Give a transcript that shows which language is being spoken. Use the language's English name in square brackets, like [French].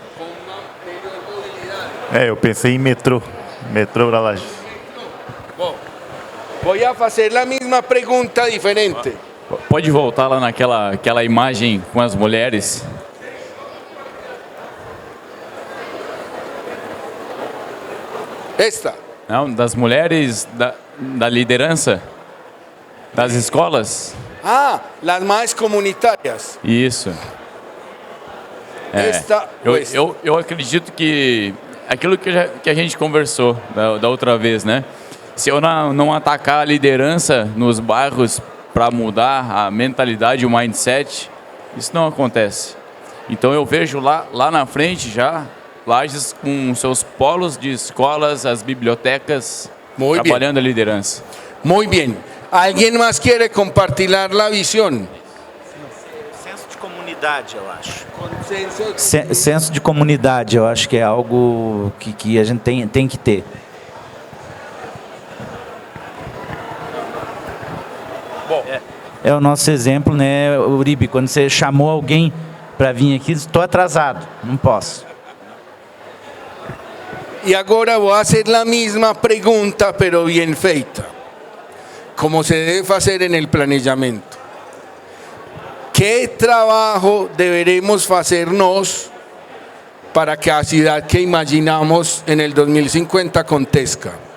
[Spanish] Con una mayor movilidad. [Portuguese] Eu pensei em metrô para Lages. [Spanish] Voy a hacer la misma pregunta diferente. [Portuguese] Pode voltar lá naquela imagem com as mulheres? [Spanish] Esta. [Portuguese] Não, das mulheres da liderança das escolas? [Spanish] Ah, las más comunitarias. [Portuguese] Isso. Esta ou esta? Eu acredito que aquilo que a gente conversou da outra vez, né? Se eu não atacar a liderança nos bairros para mudar a mentalidade, o mindset, isso não acontece. Então eu vejo lá na frente já Lages com seus polos de escolas, as bibliotecas, [Spanish] Muy [Portuguese] trabalhando a liderança. [Spanish] Muy bien. ¿Alguien más quiere compartir la visión? [Portuguese] Senso de comunidade, eu acho. Senso de comunidade, eu acho que é algo que a gente tem que ter. É o nosso exemplo, né, Uribe? Quando você chamou alguém para vir aqui, estou atrasado, não posso. [Spanish] Y ahora voy a hacer la misma pregunta, pero bien feita, como se debe hacer en el planejamiento. ¿Qué trabajo deberemos hacernos para que la ciudad que imaginamos en el 2050 acontezca?